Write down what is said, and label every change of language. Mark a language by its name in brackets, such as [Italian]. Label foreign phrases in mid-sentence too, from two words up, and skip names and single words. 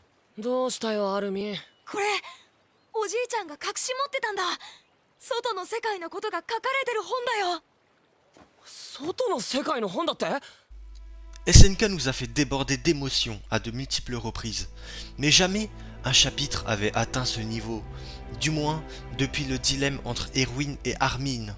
[Japanese] どうしたよアルミ。これおじいちゃんが隠し持ってたんだ。外の世界のことが書かれてる本だよ。外の世界の本だって？ [French] SNK nous a fait déborder d'émotions à de multiples reprises, mais jamais un chapitre avait atteint ce niveau, du moins depuis le dilemme entre Erwin et Armin.